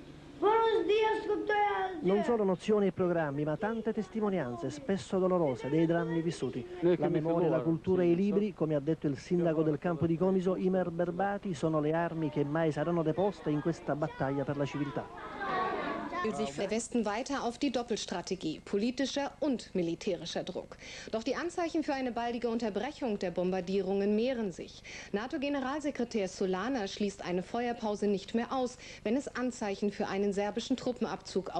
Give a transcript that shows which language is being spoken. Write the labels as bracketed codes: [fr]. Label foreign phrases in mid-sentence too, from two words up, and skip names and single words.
[it] Non solo nozioni e programmi, ma tante testimonianze, spesso dolorose, dei drammi vissuti. La memoria, la cultura e i libri, come ha detto il sindaco del campo di Comiso, Imer Berbati, sono le armi che mai saranno deposte in questa battaglia per la civiltà. [de] Sich der Westen weiter auf die Doppelstrategie, politischer und militärischer Druck. Doch die Anzeichen für eine baldige Unterbrechung der Bombardierungen mehren sich. NATO-Generalsekretär Solana schließt eine Feuerpause nicht mehr aus, wenn es Anzeichen für einen serbischen Truppenabzug auf...